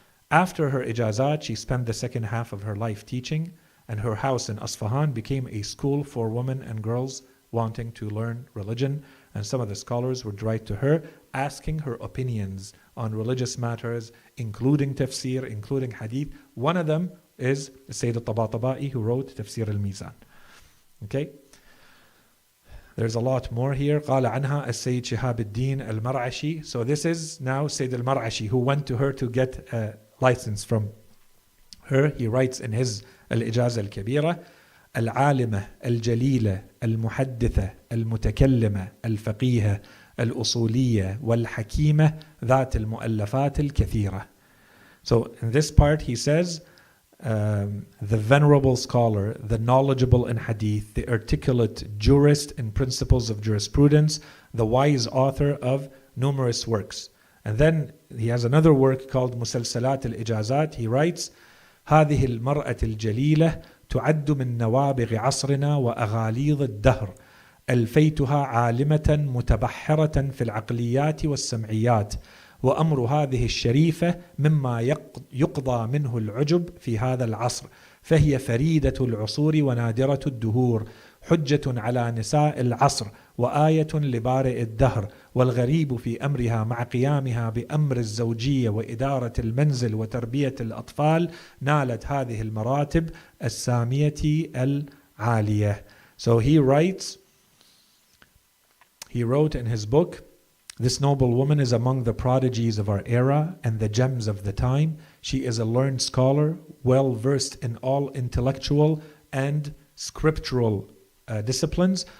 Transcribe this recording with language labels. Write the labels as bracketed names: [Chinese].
[English] After her ijazat, she spent the second half of her life teaching, and her house in Asfahan became a school for women and girls wanting to learn religion. And some of the scholars would write to her asking her opinions on religious matters, including tafsir, including hadith. One of them is Sayyid al-Tabatabai, who wrote Tafsir al-Mizan. Okay? There's a lot more here. [Arabic] قال عنها السيد شهاب الدين المرعشي. [English] So this is now Sayyid al-Mar'ashi, who went to her to get a license from her. He writes in his [Arabic] الإجازة الكبيرة: العالمة الجليلة المحدثة المتكلمة الفقيهة الأصولية والحكيمة ذات المؤلفات الكثيرة. [English] So in this part he says the venerable scholar, the knowledgeable in hadith, the articulate jurist in principles of jurisprudence, the wise author of numerous works. And then he has another work called مسلسلات الإجازات. He writes: [Arabic] هذه المرأة الجليلة تعد من نوابغ عصرنا وأغاليظ الدهر، ألفيتها عالمة متبحرة في العقليات والسمعيات، وأمر هذه الشريفة مما يقضى منه العجب في هذا العصر، فهي فريدة العصور ونادرة الدهور، حجة على نساء العصر وآية لبارئ الدهر، والغريب في أمرها مع قيامها بأمر الزوجية وإدارة المنزل وتربية الأطفال نالت هذه المراتب السامية العالية. [English] So he wrote in his book, this noble woman is among the prodigies of our era and the gems of the time. She is a learned scholar, well versed in all intellectual and scriptural disciplines.